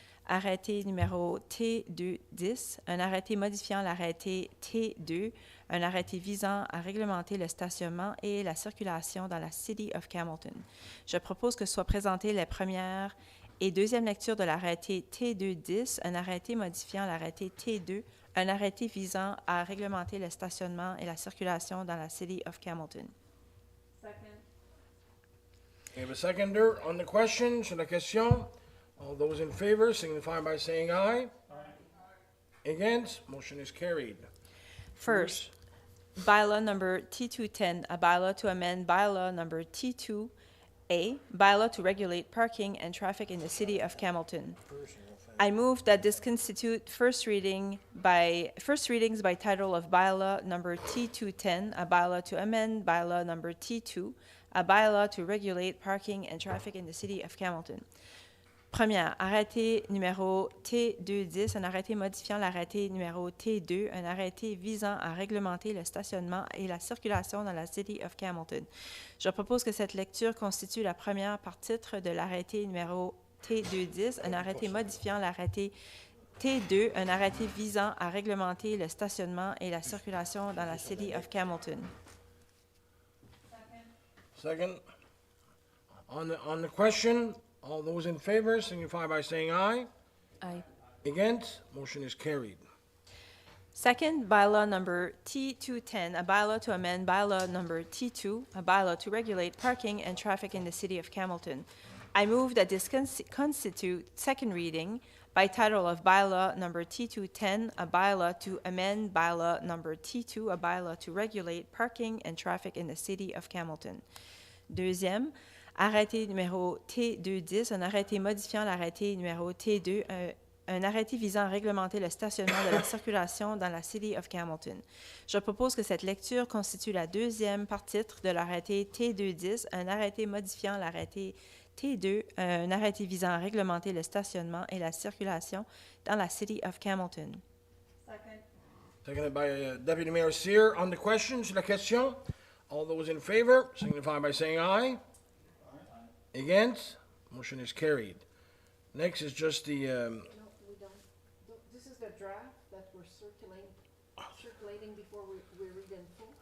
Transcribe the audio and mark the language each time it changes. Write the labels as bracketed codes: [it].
[fr] Arrêté numéro T210, un arrêté modifiant l'arrêté T2, un arrêté visant à réglementer le stationnement et la circulation dans la City of Hamilton. Je propose que soit présentée la première et deuxième lecture de l'arrêté T210, un arrêté modifiant l'arrêté T2, un arrêté visant à réglementer le stationnement et la circulation dans la City of Hamilton. [en] We have a seconder on the question. [fr] Sur la question, [en] all those in favor signify by saying aye. Against, motion is carried. First, bylaw number T210, a bylaw to amend bylaw number T2A, bylaw to regulate parking and traffic in the city of Hamilton. I move that this constitute first readings by title of bylaw number T210, a bylaw to amend bylaw number T2, a bylaw to regulate parking and traffic in the city of Hamilton. [fr] Première, arrêté numéro T210, un arrêté modifiant l'arrêté numéro T2, un arrêté visant à réglementer le stationnement et la circulation dans la City of Hamilton. Je propose que cette lecture constitue la première par titre de l'arrêté numéro T210, un arrêté modifiant l'arrêté T2, un arrêté visant à réglementer le stationnement et la circulation dans la City of Hamilton. [en] Second, on the question, all those in favor signify by saying aye. Aye. Against, motion is carried. Second, bylaw number T210, a bylaw to amend bylaw number T2, a bylaw to regulate parking and traffic in the city of Hamilton. I move that this constitute second reading by title of bylaw number T210, a bylaw to amend bylaw number T2, a bylaw to regulate parking and traffic in the city of Hamilton. [fr] Deuxième, arrêté numéro T210, un arrêté modifiant l'arrêté numéro T2, un arrêté visant à réglementer le stationnement de la circulation dans la City of Hamilton. Je propose que cette lecture constitue la deuxième par titre de l'arrêté T210, un arrêté modifiant l'arrêté T2, un arrêté visant à réglementer le stationnement et la circulation dans la City of Hamilton. [en] Seconded by Deputy Mayor Cyr. On the question, [fr] sur la question, [en] all those in favor signify by saying aye. Against, motion is carried. Next is just the, No, we don't. This is the draft that we're circulating before we read in full.